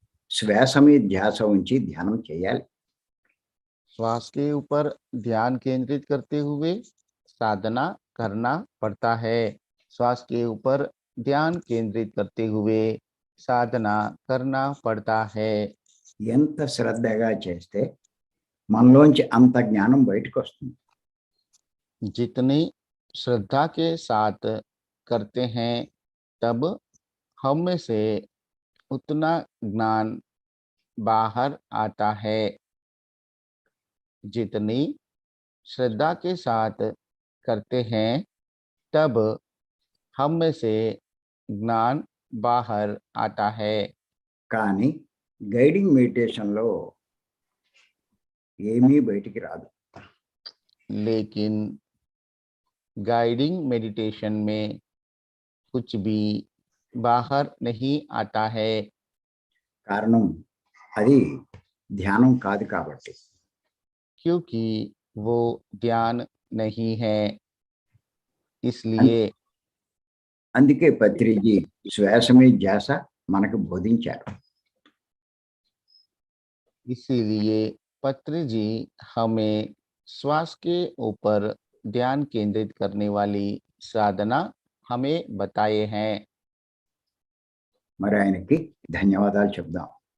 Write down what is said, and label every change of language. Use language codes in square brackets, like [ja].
[te] శ్వాస మీద ధ్యాస ఉంచి ధ్యానం చేయాలి. [hi] श्वास के ऊपर ध्यान केंद्रित करते हुए साधना करना पड़ता है। श्वास के ऊपर ध्यान केंद्रित करते हुए साधना करना पड़ता है। [te] ఎంత శ్రద్ధగా చేస్తే మనలోంచి అంత జ్ఞానం బయటకు వస్తుంది. [hi] जितनी श्रद्धा के साथ करते हैं तब हम में से उतना ज्ञान बाहर आता है। जितनी श्रद्धा के साथ करते हैं तब हम में से ज्ञान बाहर आता है। [te] కానీ గైడింగ్ మెడిటేషన్లో ఏమీ బయటికి రాదు. [hi] लेकिन गाइडिंग मेडिटेशन में कुछ भी बाहर नहीं आता है। [te] కారణం అది ధ్యానం కాదు కాబట్టి. [hi] क्योंकि वो ध्यान नहीं है, इसलिए [te] అందుకే పత్రిజీ శ్వాసమే ధ్యాస మనకు బోధించారు. [hi] इसीलिए पत्री जी हमें श्वास के ऊपर ध्यान केंद्रित करने वाली साधना हमें बताए हैं। [te] మరి ఆయనకి ధన్యవాదాలు చెప్దాం.